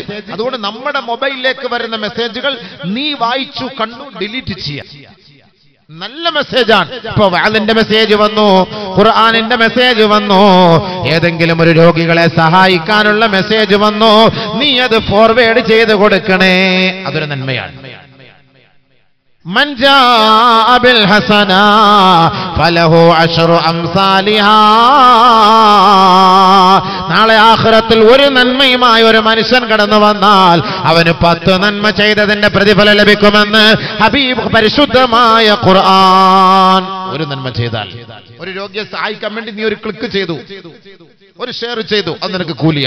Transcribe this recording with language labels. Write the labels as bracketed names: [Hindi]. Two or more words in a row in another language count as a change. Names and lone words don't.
[Malayalam] അതുകൊണ്ട് നമ്മുടെ മൊബൈലിലേക്ക് വരുന്ന മെസ്സേജുകൾ നീ വായിച്ചു കണ്ടു ഡിലീറ്റ് ചെയ്യാം. നല്ല മെസ്സേജാണ്. ഇപ്പൊ വാലിന്റെ മെസ്സേജ് വന്നു, ഖുർആനിന്റെ മെസ്സേജ് വന്നു, ഏതെങ്കിലും ഒരു രോഗികളെ സഹായിക്കാനുള്ള മെസ്സേജ് വന്നു, നീ അത് ഫോർവേഡ് ചെയ്ത് കൊടുക്കണേ. അതൊരു നന്മയാണ്. [Arabic] من جاء بالحسنة فله عشر أمثالها. [Malayalam] നാളെ ആഖിറത്തിൽ ഒരു നന്മയുമായി ഒരു മനുഷ്യൻ കടന്നു വന്നാൽ അവന് 10 നന്മ ചെയ്തതിന്റെ പ്രതിഫലം ലഭിക്കുമെന്ന് ഹബീബ് പരിശുദ്ധമായ ഖുർആൻ. ഒരു നന്മ ചെയ്താൽ, ഒരു രോഗിയെ സഹായിക്കാൻ വേണ്ടി നീ ഒരു ക്ലിക്ക് ചെയ്തു, ഒരു ഷെയർ ചെയ്തു, അത് നിനക്ക് കൂലിയാണ്.